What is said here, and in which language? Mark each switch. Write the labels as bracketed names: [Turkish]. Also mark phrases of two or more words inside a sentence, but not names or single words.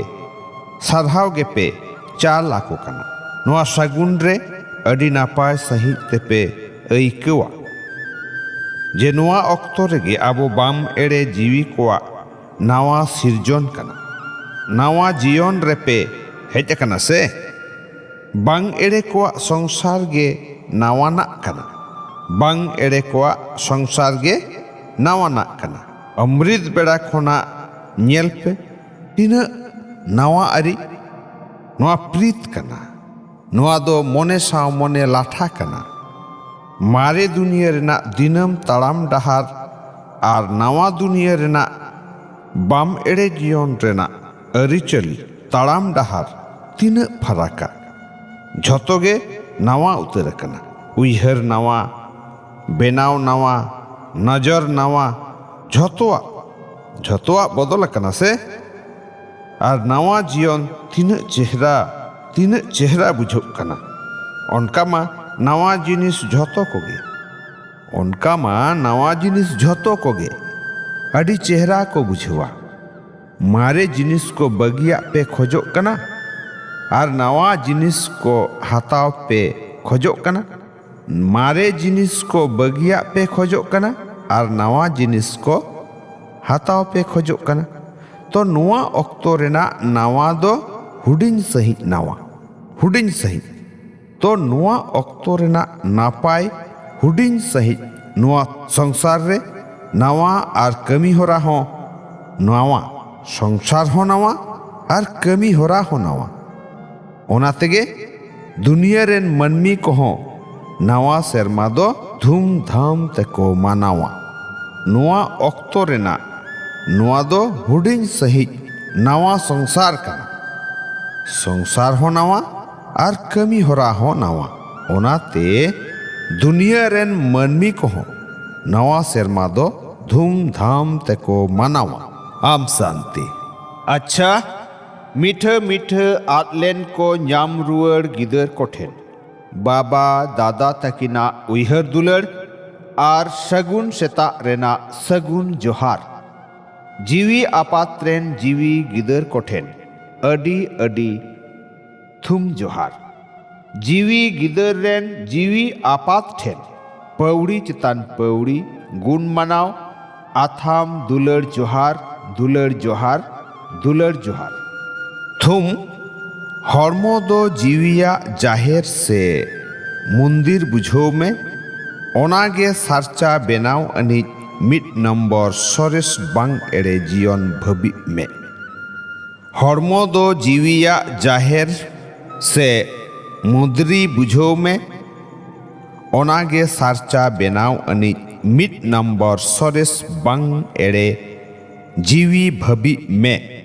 [Santali] गे पे 4 लाखो कना नोआ सगुन रे अडी नापाय सही तेपे ऐकवा जे नोआ अक्तो रेगे आबो बाम एड़े जीवी कोआ नावा सिरजन कना नावा जीवन रेपे हेज कना से बांग एड़े कोआ संसार गे नावाना कना बांग एड़े कोआ संसार गे नावाना कना अमृत बेड़ा खोना ᱧᱮᱞ पे तीना नावा अरी नोआ प्रीत कना नोआ दो मोने साव मोने लाठा कना मारे दुनिया रेना दिनम ताड़ाम डहार आर नावा दुनिया रेना बाम एड़े जीवन रेना अरिचली ताड़ाम डहार तीन फराका झोतोगे नावा उतर कना उइहर नावा बेनाव नावा नजर नावा झोतोआ बदल कना से आर नावा जीवन तीन चेहरा बुझो कना उनका मा नावा जिनिस झोतो कोगे अड़ी चेहरा को बुझवा मारे जिनिस को बगिया पे खोजो कना आर नावा जिनिस को हाथाव पे खोजो कना मारे जिनिस को बगिया पे खोजो कना आर नावा जिनिस को हाथाव पे खोजो कना तो नोआ अक्तो रेना नावा दो हुडिंग सही तो नोआ अक्तो रेना नापाय हुडिंग सही नोआ संसार रे नावा आर कमी होरा हो नावा संसार हो नावा आर कमी होरा हो नावा ओना तेगे दुनिया रेन मनमी को हो नावा सेरमा दो धूमधाम तेको मानावा नोआ अक्तो रेना नोआ दो हुडिंग सही नावा संसार कना संसार हो नावा आर कमी होरा हो नावा ओनाते दुनिया रेन मनमी को हो नवा सेरमा दो धूमधाम तेको मानावा आम शांति। अच्छा मीठा मीठा आदलेन को ᱧᱟᱢ रुआड़ गिदर कोठेन बाबा दादा तकिना उयहर दुलड़ आर सगुन सेता रेना सगुन जोहार जीवी आपात्रेन जीवी गिदर कोठेन अडी अडी थुम जोहार जीवी गिदर रेन जीवी आपात ठेन पौड़ी चितान पौड़ी गुण मनाव आथाम दुलड़ जोहार दुलड़ जोहार दुलड़ जोहार थुम हॉर्मो दो जीविया जाहिर से मंदिर बुझो में ओनागे सारचा बेनाव अनिज मिट नंबर सरेस बांग एड़े जीवन भबी में हॉर्मो दो जीविया जाहिर से मुद्री बुझो में ओनागे सारचा बेनाव अनिज मिट नंबर सरेस बांग एड़े जीवी भबी में